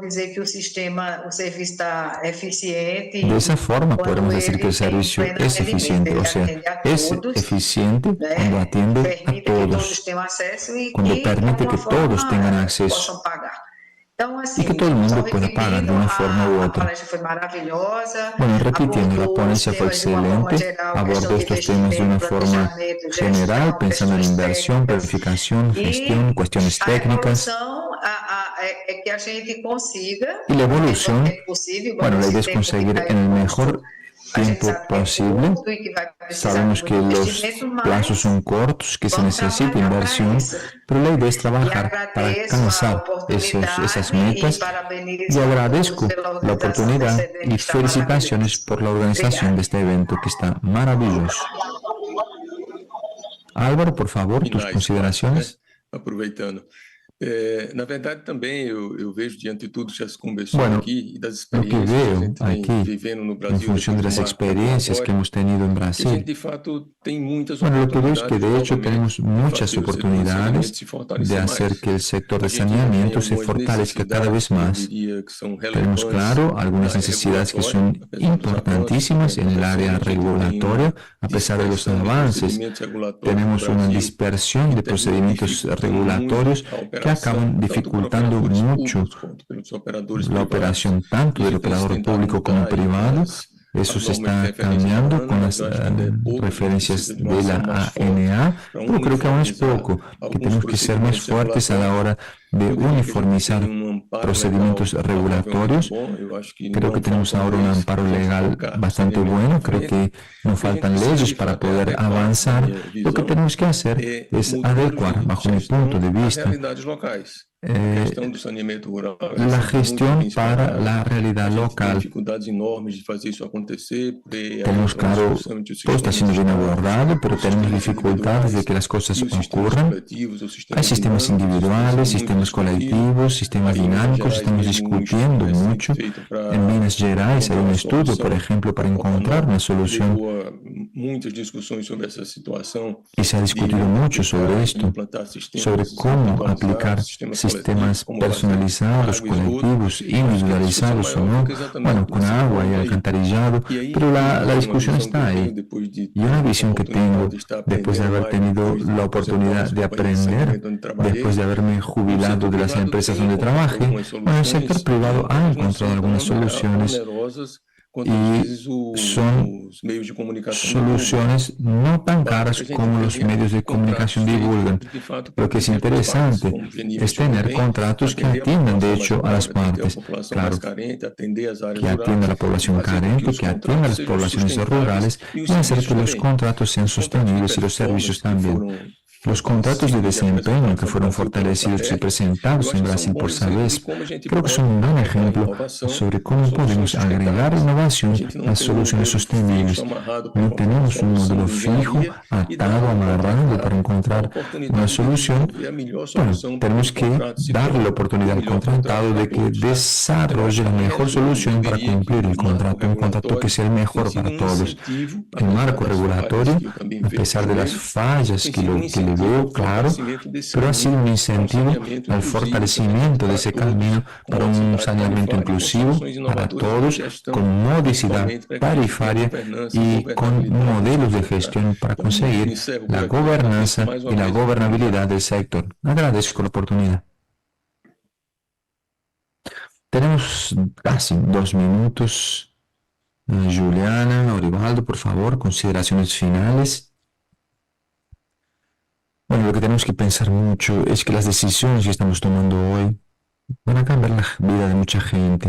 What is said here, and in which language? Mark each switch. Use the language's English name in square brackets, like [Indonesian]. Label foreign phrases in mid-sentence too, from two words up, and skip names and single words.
[Spanish] De esa forma podemos decir que el servicio es eficiente, o sea, es eficiente cuando atiende a todos, cuando permite que todos tengan acceso y que todo el mundo pueda pagar de una forma u otra. Bueno, repitiendo, la ponencia fue excelente, abordó estos temas de una forma general, pensando en inversión, planificación, gestión, cuestiones técnicas. [Portuguese] é que a gente consiga, [Spanish] Y la evolución, [Portuguese] possível, [Spanish] bueno, la idea es conseguir en el mejor tiempo posible. Sabemos que los plazos son cortos, que se necesita inversión, pero la idea es trabajar para alcanzar esas metas. Y agradezco la oportunidad y felicitaciones por la organización de este evento que está maravilloso. Álvaro, por favor, tus consideraciones. [Portuguese] Aproveitando. Na verdade, também eu vejo, diante de tudo que já se conversou [Spanish] Bueno, [Portuguese] aqui e das [Spanish] lo que [Portuguese] experiências que a [Spanish] veo [Portuguese] gente vem [Spanish] aquí, [Portuguese] vivendo no [Spanish] en [Portuguese] Brasil, [Spanish] función de [Portuguese] depois [Spanish] las [Portuguese] do marco [Spanish] experiencias que [Portuguese] regulatório, [Spanish] hemos tenido en [Portuguese] que a gente, [Spanish] Brasil, [Portuguese] de fato, tem muitas [Spanish] bueno, lo que veo es que de [Portuguese] oportunidades [Spanish] hecho tenemos [Portuguese] novamente de [Spanish] muchas [Portuguese] fazer o setor de [Spanish] oportunidades [Portuguese] saneamento se [Spanish] de [Portuguese] fortalecer [Spanish] hacer [Portuguese] mais. [Spanish] que el sector [Portuguese] A [Spanish] de [Portuguese] gente já tem [Spanish] saneamiento se [Portuguese] algumas [Spanish] fortalezca cada vez [Portuguese] necessidades que eu [Spanish] más. [Portuguese] diria que são [Spanish] Tenemos, [Portuguese] relevantes [Spanish] claro, [Portuguese] na [Spanish] algunas [Portuguese] área [Spanish] necesidades que [Portuguese] regulatória, [Spanish] son [Portuguese] apesar dos avanços que [Spanish] importantísimas [Portuguese] vem [Spanish] en el área [Portuguese] acontecendo. A gente tem [Spanish] regulatoria, a pesar de los [Portuguese] dispersão de [Spanish] avances. [Portuguese] procedimentos regulatórios no [Spanish] Tenemos una [Portuguese] Brasil [Spanish] dispersión [Portuguese] que [Spanish] de [Portuguese] termina [Spanish] procedimientos [Portuguese] dificultando [Spanish] regulatorios [Portuguese] muito a [Spanish] que [Portuguese] operação, [Spanish] acaban [Portuguese] tanto por [Spanish] dificultando [Portuguese] operadores [Spanish] mucho [Portuguese] públicos quanto pelos operadores [Spanish] la [Portuguese] privados. [Spanish] operación tanto [Portuguese] E a [Spanish] del [Portuguese] gente tem [Spanish] operador [Portuguese] tentado [Spanish] público como [Portuguese] mudar aí [Spanish] privado. Eso [Portuguese] as [Spanish] se [Portuguese] normas de [Spanish] está [Portuguese] referência da [Spanish] cambiando [Portuguese] ANA, [Spanish] con [Portuguese] mas [Spanish] las [Portuguese] eu acho que ainda é pouco. A gente [Spanish] referencias [Portuguese] precisa de uma [Spanish] de [Portuguese] ação [Spanish] la [Portuguese] mais forte [Spanish] ANA, [Portuguese] para [Spanish] pero creo que aún es [Portuguese] uniformizar [Spanish] poco, que [Portuguese] alguns [Spanish] tenemos que ser más [Portuguese] procedimentos [Spanish] fuertes a la [Portuguese] regulatórios. [Spanish] hora de [Portuguese] Eu diria que a gente [Spanish] uniformizar [Portuguese] tem amparo [Spanish] procedimientos [Portuguese] legal razoavelmente [Spanish] regulatorios. [Portuguese] bom. Eu acho que [Spanish] Creo que [Portuguese] não [Spanish] tenemos [Portuguese] faltam [Spanish] ahora un [Portuguese] leis [Spanish] amparo [Portuguese] para a gente [Spanish] legal [Portuguese] colocar [Spanish] bastante [Portuguese] saneamento [Spanish] bueno. [Portuguese] à [Spanish] Creo [Portuguese] frente. [Spanish] que no [Portuguese] O que a gente [Spanish] faltan [Portuguese] precisa, [Spanish] leyes [Portuguese] de [Spanish] para [Portuguese] fato, é [Spanish] poder [Portuguese] adequar, na [Spanish] avanzar. [Portuguese] minha [Spanish] Lo que [Portuguese] visão, [Spanish] tenemos que hacer es [Portuguese] modelos [Spanish] adecuar, [Portuguese] de [Spanish] bajo mi [Portuguese] gestão [Spanish] punto de [Portuguese] às [Spanish] vista, [Portuguese] realidades locais. A questão do saneamento rural é [Spanish] la [Portuguese] sempre muito [Spanish] gestión [Portuguese] bem [Spanish] para [Portuguese] explorada. [Spanish] la [Portuguese] A [Spanish] realidad [Portuguese] gente tem [Spanish] local. [Portuguese] dificuldades enormes de fazer isso acontecer, porque aí [Spanish] Tenemos, [Portuguese] entra uma [Spanish] claro, [Portuguese] discussão entre o [Spanish] todo está [Portuguese] sistema [Spanish] siendo bien [Portuguese] nacional, [Spanish] abordado, pero [Portuguese] os [Spanish] tenemos [Portuguese] sistemas [Spanish] dificultades de [Portuguese] individuais [Spanish] que las cosas [Portuguese] e os sistemas [Spanish] ocurran. [Portuguese] coletivos, os [Spanish] Hay [Portuguese] sistemas [Spanish] sistemas [Portuguese] dinâmicos, isso tem [Spanish] individuales, [Portuguese] sido muito [Spanish] sistemas [Portuguese] discutido. [Spanish] colectivos, sistemas [Portuguese] Aí, em Minas [Spanish] dinámicos, [Portuguese] Gerais [Spanish] estamos [Portuguese] mesmo, um [Spanish] discutiendo [Portuguese] estudo [Spanish] mucho. [Portuguese] recente feito para [Spanish] En Minas Gerais hay [Portuguese] encontrar [Spanish] un [Portuguese] uma [Spanish] estudio, por [Portuguese] solução [Spanish] ejemplo, para [Portuguese] para [Spanish] encontrar [Portuguese] Pantanal, [Spanish] una solución, [Portuguese] levou a muitas discussões sobre essa situação [Spanish] y se ha [Portuguese] de [Spanish] discutido mucho sobre [Portuguese] aplicar e [Spanish] esto, [Portuguese] implantar [Spanish] sobre [Portuguese] sistemas [Spanish] cómo [Portuguese] individualizados, [Spanish] aplicar [Portuguese] sistemas [Spanish] sistemas [Portuguese] coletivos, como fazer [Spanish] personalizados, [Portuguese] água e esgoto. [Spanish] colectivos, [Portuguese] Eu acho que a discussão [Spanish] individualizados o [Portuguese] maior [Spanish] no, [Portuguese] fica exatamente [Spanish] bueno, con [Portuguese] nesse [Spanish] agua y [Portuguese] ponto aí. [Spanish] alcantarillado, [Portuguese] E aí, [Spanish] pero la [Portuguese] uma [Spanish] discusión [Portuguese] visão que [Spanish] está [Portuguese] eu tenho [Spanish] ahí. [Portuguese] depois de [Spanish] Y una [Portuguese] ter a [Spanish] visión que tengo [Portuguese] oportunidade de estar [Spanish] después de [Portuguese] aprendendo [Spanish] haber [Portuguese] mais, [Spanish] tenido [Portuguese] depois de [Spanish] la [Portuguese] aposentar [Spanish] oportunidad [Portuguese] das [Spanish] de [Portuguese] companhias de [Spanish] aprender, [Portuguese] saneamento onde trabalhei, [Spanish] después de haberme [Portuguese] o [Spanish] jubilado [Portuguese] setor [Spanish] de las [Portuguese] privado [Spanish] empresas [Portuguese] tem [Spanish] donde [Portuguese] encontrado [Spanish] trabajé, [Portuguese] algumas [Spanish] bueno, el sector [Portuguese] soluções, [Spanish] privado ha [Portuguese] mas não [Spanish] encontrado [Portuguese] são tão [Spanish] algunas soluciones [Portuguese] onerosas quanto às [Spanish] y [Portuguese] vezes [Spanish] son [Portuguese] os meios de comunicação divulgam. [Spanish] soluciones no tan [Portuguese] Basta [Spanish] caras [Portuguese] que a gente [Spanish] como los [Portuguese] tenha [Spanish] medios de [Portuguese] contratos [Spanish] comunicación [Portuguese] feitos [Spanish] divulgan. [Portuguese] de fato [Spanish] Lo [Portuguese] para [Spanish] que es [Portuguese] atender as partes, [Spanish] interesante [Portuguese] como Geni [Spanish] es [Portuguese] mencionou [Spanish] tener [Portuguese] bem, [Spanish] contratos que [Portuguese] atender a [Spanish] atiendan, de [Portuguese] população mais [Spanish] hecho, a las [Portuguese] pobre, atender a [Spanish] partes. [Portuguese] população [Spanish] Claro, [Portuguese] mais carente, atender as áreas [Spanish] que atienda a la [Portuguese] rurais, [Spanish] población [Portuguese] fazer com que [Spanish] carente, [Portuguese] os [Spanish] que atienda a [Portuguese] contratos [Spanish] las [Portuguese] sejam [Spanish] poblaciones [Portuguese] sustentáveis [Spanish] rurales [Portuguese] e os [Spanish] y hacer [Portuguese] serviços [Spanish] que los [Portuguese] também. [Spanish] contratos sean [Portuguese] Os contratos de [Spanish] sostenibles y los servicios [Portuguese] performance que [Spanish] también. [Portuguese] foram [Spanish] Los contratos de [Portuguese] fortalecidos e [Spanish] desempeño que [Portuguese] apresentados ao [Spanish] fueron [Portuguese] Brasil pela [Spanish] fortalecidos y [Portuguese] SAPER, eu [Spanish] presentados [Portuguese] acho [Spanish] en [Portuguese] que são [Spanish] Brasil por [Portuguese] bons exemplos de [Spanish] SABESP, [Portuguese] como a gente [Spanish] creo que [Portuguese] pode [Spanish] son un gran [Portuguese] agregar [Spanish] ejemplo [Portuguese] inovação [Spanish] sobre [Portuguese] a [Spanish] cómo [Portuguese] soluções [Spanish] podemos agregar [Portuguese] sustentáveis. A [Spanish] innovación [Portuguese] gente não [Spanish] a [Portuguese] tem [Spanish] soluciones [Portuguese] modelo [Spanish] sostenibles. [Portuguese] fixo amarrado para [Spanish] No [Portuguese] uma [Spanish] tenemos un [Portuguese] solução [Spanish] modelo [Portuguese] de [Spanish] fijo, [Portuguese] engenharia e dar [Spanish] atado, [Portuguese] ao [Spanish] amarrado para [Portuguese] contratado a [Spanish] encontrar una [Portuguese] oportunidade de [Spanish] solución. [Portuguese] desenvolver a melhor [Spanish] Bueno, [Portuguese] solução para que [Spanish] tenemos [Portuguese] o [Spanish] que [Portuguese] contrato se [Spanish] darle [Portuguese] torne [Spanish] la [Portuguese] o [Spanish] oportunidad al [Portuguese] melhor contrato [Spanish] contratado [Portuguese] para [Spanish] de que [Portuguese] todos. Então, eu [Spanish] desarrolle [Portuguese] acho [Spanish] la [Portuguese] que, em [Spanish] mejor [Portuguese] resumo, eu [Spanish] solución para [Portuguese] diria [Spanish] cumplir [Portuguese] que [Spanish] el [Portuguese] o marco [Spanish] contrato, un contrato que [Portuguese] regulatório [Spanish] sea el [Portuguese] tem [Spanish] mejor [Portuguese] sido [Spanish] para [Portuguese] um [Spanish] todos. [Portuguese] incentivo, [Spanish] El marco [Portuguese] apesar das falhas [Spanish] regulatorio, [Portuguese] que eu também [Spanish] a [Portuguese] vejo [Spanish] pesar de las [Portuguese] nele, [Spanish] fallas [Portuguese] tem [Spanish] que, [Portuguese] sido um [Spanish] que le [Portuguese] incentivo [Spanish] veo, [Portuguese] ao [Spanish] claro, [Portuguese] fortalecimento desse [Spanish] pero ha sido [Portuguese] caminho [Spanish] un [Portuguese] para um [Spanish] incentivo [Portuguese] saneamento [Spanish] al [Portuguese] inclusivo também [Spanish] fortalecimiento de [Portuguese] para [Spanish] ese [Portuguese] todos, [Spanish] camino [Portuguese] com [Spanish] para un [Portuguese] modicidade [Spanish] saneamiento [Portuguese] tarifária e com [Spanish] inclusivo [Portuguese] soluções [Spanish] para [Portuguese] inovadoras de [Spanish] todos, [Portuguese] gestão, [Spanish] con modicidad [Portuguese] principalmente para que a gente tenha [Spanish] tarifaria [Portuguese] governança e [Spanish] y con [Portuguese] governabilidade do [Spanish] modelos de [Portuguese] setor. [Spanish] gestión para [Portuguese] Então, [Spanish] conseguir [Portuguese] encerro por [Spanish] la [Portuguese] aqui. Agradeço [Spanish] gobernanza [Portuguese] mais [Spanish] y [Portuguese] uma [Spanish] la [Portuguese] vez a [Spanish] gobernabilidad [Portuguese] oportunidade. [Spanish] del sector. Agradezco la oportunidad. Tenemos casi 2 minutos. Juliana, Orivaldo, por favor, consideraciones finales. Bueno, lo que tenemos que pensar mucho es que las decisiones que estamos tomando hoy van a cambiar la vida de mucha gente.